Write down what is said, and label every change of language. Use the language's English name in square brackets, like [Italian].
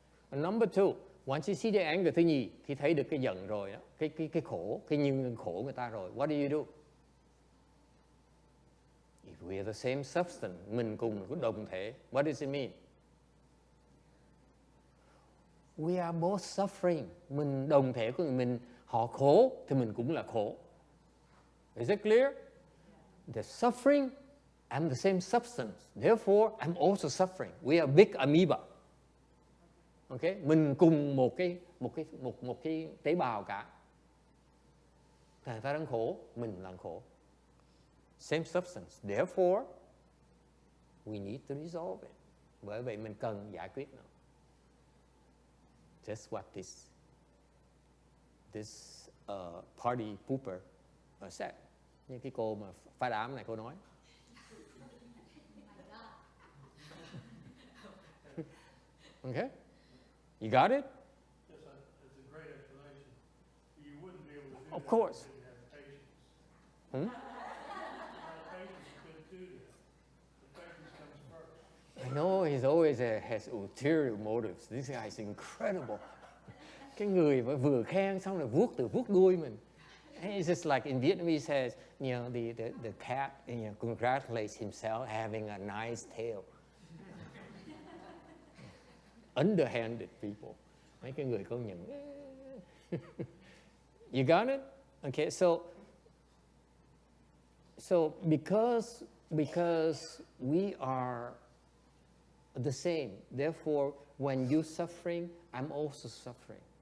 [English] And number two, once you see the anger, [Vietnamese] thứ nhì, khi thấy được cái giận rồi đó, cái khổ, cái nhân khổ người ta rồi, [English] what do you do? If we are the same substance, [Vietnamese] mình cùng có đồng thể, [English] what does it mean? We are both suffering. [Vietnamese] Mình đồng thể của mình, họ khổ thì mình cũng là khổ. [English] Is it clear? The suffering, I'm the same substance. Therefore, I'm also suffering. We are big amoeba. Okay? [Vietnamese] Mình cùng một cái tế bào cả. Người ta đang khổ, mình là khổ. [English] Same substance. Therefore, we need to resolve it. [Vietnamese] Bởi vậy mình cần giải quyết nó. [English] Just what this party pooper said. [Vietnamese] Như cái cô mà phá đám này cô nói. [English] Okay? You got it? Yes, it's a great explanation. You wouldn't be able to do Of that course. if you didn't have patience. Hmm? Patience couldn't do that. The patience comes first. I know he's always has ulterior motives. This guy is incredible. [Vietnamese] Cái người mà vừa khen xong rồi vuốt đuôi mình. [English] And it's just like in Vietnamese says, you know, the cat, you know, congratulates himself having a nice tail. Underhanded people. [Vietnamese] Mấy cái người công nhận. [English] You got it? Okay, so because we are the same, therefore when you're suffering, I'm also suffering.